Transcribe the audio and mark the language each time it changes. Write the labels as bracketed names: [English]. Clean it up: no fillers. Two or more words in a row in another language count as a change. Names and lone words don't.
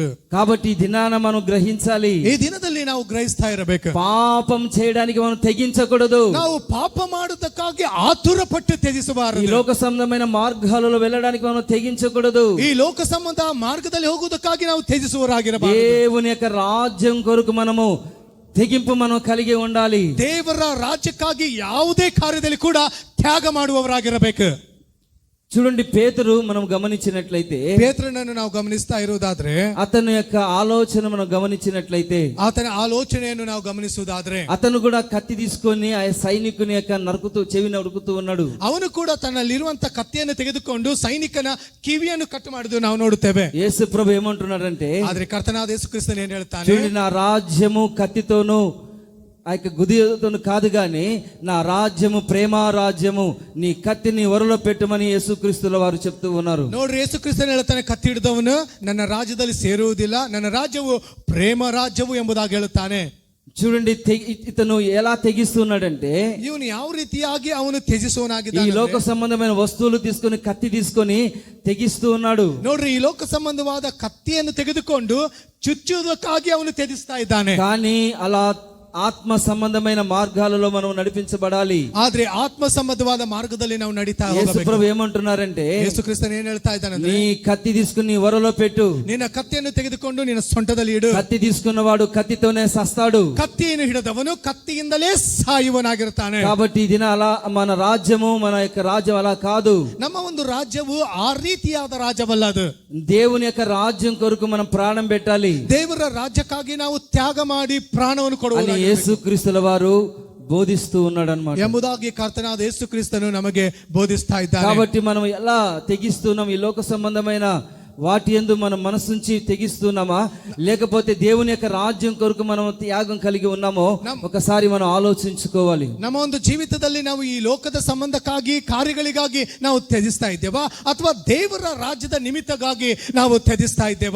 [Telugu] కాబట్టి ఈ దినాన మనం గ్రహించాలి, [Kannada] ಈ ದಿನದಲ್ಲಿ ನಾವು ಗ್ರಹಿಸ್ತಾ ಇರಬೇಕು. [Telugu] పాపం చేయడానికి మనం తెగించకూడదు. [Kannada] ನಾವು ಪಾಪ ಮಾಡುವುದಕ್ಕಾಗಿ ಆತುರ ಪಟ್ಟು [Telugu] ఈ [Kannada] ತ್ಯಜಿಸಬಾರದು. [Telugu] లోక సంబంధమైన మార్గాలలో వెళ్ళడానికి మనం తెగించకూడదు. [Kannada] ಈ ಲೋಕ ಸಂಬಂಧ ಮಾರ್ಗದಲ್ಲಿ ಹೋಗುವುದಕ್ಕಾಗಿ ನಾವು ತ್ಯಜಿಸುವವರಾಗಿರಬಾರದು. [Telugu] దేవుని యొక్క రాజ్యం కొరకు మనము తెగింపు మనం కలిగి ఉండాలి. [Kannada] ದೇವರ ರಾಜ್ಯಕ್ಕಾಗಿ ಯಾವುದೇ ಕಾರ್ಯದಲ್ಲಿ ಕೂಡ ತ್ಯಾಗ ಮಾಡುವವರಾಗಿರಬೇಕು. [Telugu] చూడండి పేతురు మనం గమనించినట్లయితే, [Kannada] ಪೇತ್ರನನ್ನು ನಾವು ಗಮನಿಸ್ತಾ ಇರುವುದಾದ್ರೆ, [Telugu] అతని యొక్క ఆలోచన మనం గమనించినట్లయితే, [Kannada] ಆತನ ಆಲೋಚನೆಯನ್ನು ನಾವು ಗಮನಿಸುವುದಾದ್ರೆ, [Telugu] అతను కూడా కత్తి తీసుకొని ఆ సైనికుని యొక్క చెవి నరుకుతూ ఉన్నాడు. [Kannada] ಅವನು ಕೂಡ ತನ್ನಲ್ಲಿರುವಂತ ಕತ್ತಿಯನ್ನು ತೆಗೆದುಕೊಂಡು ಸೈನಿಕನ ಕಿವಿಯನ್ನು ಕಟ್ ಮಾಡುವುದು ನಾವು ನೋಡುತ್ತೇವೆ. [Telugu] యేసు ప్రభు ఏమంటున్నాడంటే, [Kannada] ಆದ್ರೆ ಕರ್ತನಾದ ಯೇಸು ಕ್ರಿಸ್ತನು ಏನ್ ಹೇಳ್ತಾನೆ, [Telugu] చూడండి నా రాజ్యము కత్తితోనూ ఆ యొక్క గుదితోను కాదు గాని నా రాజ్యము ప్రేమ రాజ్యము, నీ కత్తిని వరలో పెట్టమని యేసుక్రీస్తుల వారు చెప్తూ ఉన్నారు. [Kannada] ನೋಡ್ರಿ, ಯೇಸು ಕ್ರಿಸ್ತನು ಹೇಳ್ತಾನೆ, ಕತ್ತಿ ಹಿಡಿದವನು ನನ್ನ ರಾಜ್ಯದಲ್ಲಿ ಸೇರುವುದಿಲ್ಲ, ನನ್ನ ರಾಜ್ಯವು ಪ್ರೇಮ ರಾಜ್ಯವು ಎಂಬುದಾಗಿ ಹೇಳುತ್ತಾನೆ. [Telugu] చూడండి ఇతను ఎలా తెగిస్తున్నాడంటే, [Kannada] ಇವನು ಯಾವ ರೀತಿಯಾಗಿ ಅವನು [Telugu] ఈ [Kannada] ತ್ಯಜಿಸುವನಾಗಿದ್ದಾನೆ. [Telugu] లోక సంబంధమైన వస్తువులు తీసుకొని కత్తి తీసుకొని తెగిస్తూ ఉన్నాడు. [Kannada] ನೋಡ್ರಿ, ಈ ಲೋಕ ಸಂಬಂಧವಾದ ಕತ್ತಿಯನ್ನು ತೆಗೆದುಕೊಂಡು ಚುಚ್ಚುವುದಕ್ಕಾಗಿ ಅವನು ತ್ಯಜಿಸ್ತಾ ಇದ್ದಾನೆ. [Telugu] కానీ అలా ఆత్మ సంబంధమైన మార్గాలలో మనం నడిపించబడాలి. [Kannada] ಆದ್ರೆ ಆತ್ಮ ಸಂಬಂಧವಾದ ಮಾರ್ಗದಲ್ಲಿ ನಾವು ನಡೀತಾ [Telugu] యేసు [Kannada] ಹೋಗಬೇಕು. [Telugu] ప్రభు ఏమంటున్నారంటే, [Kannada] ಯೇಸು ಕ್ರಿಸ್ತನು ಏನ್ ಹೇಳ್ತಾ ಇದ್ದಾನೆ, [Telugu] నీ కత్తి తీసుకుని వరలో పెట్టు. [Kannada] ನಿನ್ನ ಕತ್ತಿಯನ್ನು ತೆಗೆದುಕೊಂಡು ನಿನ್ನ ಸೊಂಟದಲ್ಲಿ ಇಡು. [Telugu] కత్తి తీసుకున్నవాడు కత్తితోనే సస్తాడు. [Kannada] ಕತ್ತಿಯನ್ನು ಹಿಡಿದವನು ಕತ್ತಿಯಿಂದಲೇ ಸಾಯುವನಾಗಿರ್ತಾನೆ. [Telugu] కాబట్టి ఇది అలా మన రాజ్యము, మన యొక్క రాజ్యం అలా కాదు. [Kannada] ನಮ್ಮ ಒಂದು ರಾಜ್ಯವು ಆ ರೀತಿಯಾದ ರಾಜ್ಯವಲ್ಲ. ಅದು [Telugu] దేవుని యొక్క రాజ్యం కొరకు మనం ప్రాణం పెట్టాలి [Kannada] ದೇವರ ರಾಜ್ಯಕ್ಕಾಗಿ ನಾವು ತ್ಯಾಗ ಮಾಡಿ ಪ್ರಾಣವನ್ನು ಕೊಡುವುದು [Telugu] అని యేసుక్రీస్తుల వారు బోధిస్తూ ఉన్నాడు అన్నమాట. [Kannada] ಎಂಬುದಾಗಿ ಕರ್ತನಾದ ಯೇಸು ಕ್ರಿಸ್ತನು ನಮಗೆ ಬೋಧಿಸ್ತಾ ಇದ್ದಾನೆ. [Telugu] కాబట్టి మనం ఎలా తెగిస్తున్నాం, ఈ లోక సంబంధమైన వాటి యందు మనం మనసుంచి తెగిస్తున్నామా, లేకపోతే దేవుని యొక్క రాజ్యం కొరకు మనం త్యాగం కలిగి ఉన్నామో ఒకసారి మనం ఆలోచించుకోవాలి. [Kannada] ನಮ್ಮ ಒಂದು ಜೀವಿತದಲ್ಲಿ ನಾವು ಈ ಲೋಕದ ಸಂಬಂಧಕ್ಕಾಗಿ ಕಾರ್ಯಗಳಿಗಾಗಿ ನಾವು ತ್ಯಜಿಸ್ತಾ ಇದ್ದೇವಾ, ಅಥವಾ ದೇವರ ರಾಜ್ಯದ ನಿಮಿತ್ತಗಾಗಿ ನಾವು ತ್ಯಜಿಸ್ತಾ ಇದ್ದೇವಾ?